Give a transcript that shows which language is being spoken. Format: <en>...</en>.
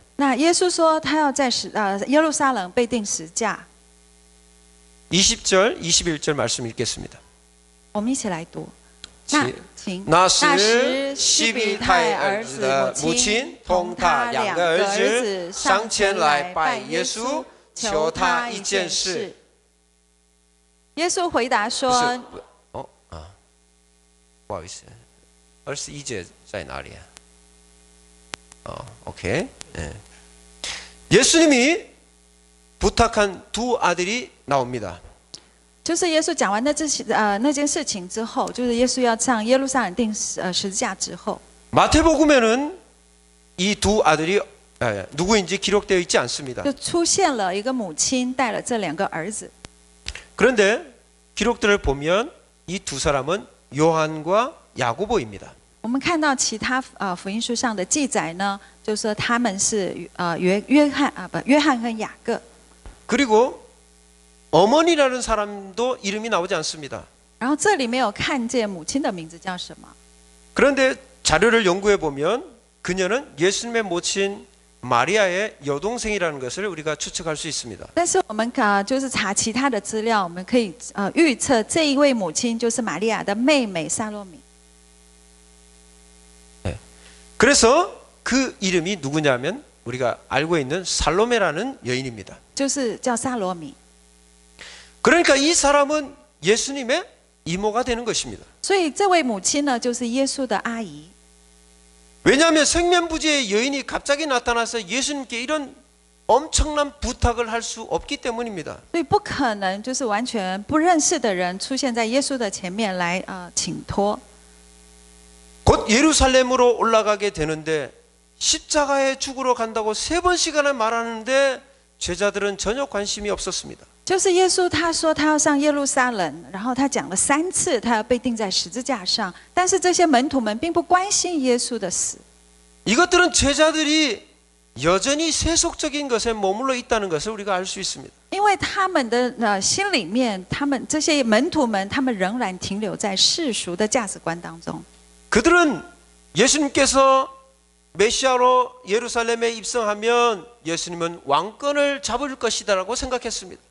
<zh>那耶稣说他要在耶路撒冷被钉十架。</zh> <ko>20절, 21절 말씀 읽겠습니다.</ko> <zh>我们一起来读。那时西比泰儿子的母亲同他2个儿子上前来拜耶稣，求他一件事。耶稣回答说：“ 不好意思，21절在哪里啊？OK，</zh> <ko>예수님이 부탁한 두 아들이 나옵니다.</ko> <zh>就是耶稣讲完那件事情之后，就是耶稣要上耶路撒冷钉十字架之后，</zh> <ko>마태복음에는 이 두 아들이 누구인지 기록되어 있지 않습니다.</ko> <zh>就出现了一个母亲带了这2个儿子。</zh> <ko>그런데 기록들을 보면 이 두 사람은 요한과 야고보입니다.</ko> <zh>我们看到其他福音书上的记载呢，就是说他们是约翰跟雅各。</zh> <ko>그리고 어머니라는 사람도 이름이 나오지 않습니다.</ko> <zh>然后这里没有看见母亲的名字叫什么。</zh> <ko>그런데 자료를 연구해 보면 그녀는 예수님의 모친 마리아의 여동생이라는 것을 우리가 추측할 수 있습니다.</ko> <zh>但是我们就是查其他的资料，我们可以预测这一位母亲就是玛利亚的妹妹撒罗米。</zh> <ko>네. 그래서 그 이름이 누구냐면 우리가 알고 있는 살로메라는 여인입니다.</ko> <zh>就是叫撒罗米。</zh> <ko>그러니까 이 사람은 예수님의 이모가 되는 것입니다.</ko> <zh>所以这位母亲呢，就是耶稣的阿姨。</zh> <ko>왜냐하면 생면부지의 여인이 갑자기 나타나서 예수님께 이런 엄청난 부탁을 할 수 없기 때문입니다.</ko> <zh>所以不可能就是完全不认识的人出现在耶稣的前面来请托。</zh> <ko>곧 예루살렘으로 올라가게 되는데 십자가에 죽으러 간다고 3번씩이나 말하는데 제자들은 전혀 관심이 없었습니다.</ko> <zh>就是耶稣他说他要上耶路撒冷，然后他讲了3次他要被钉在十字架上，但是这些门徒们并不关心耶稣的死。</zh> <ko>이것들은 제자들이 여전히 세속적인 것에 머물러 있다는 것을 우리가 알 수 있습니다.</ko> <zh>因为他们的心里面，他们这些门徒们，他们仍然停留在世俗的价值观当中。</zh> <ko>그들은 예수님께서 메시아로 예루살렘에 입성하면 예수님은 왕권을 잡을 것이다라고 생각했습니다.</ko>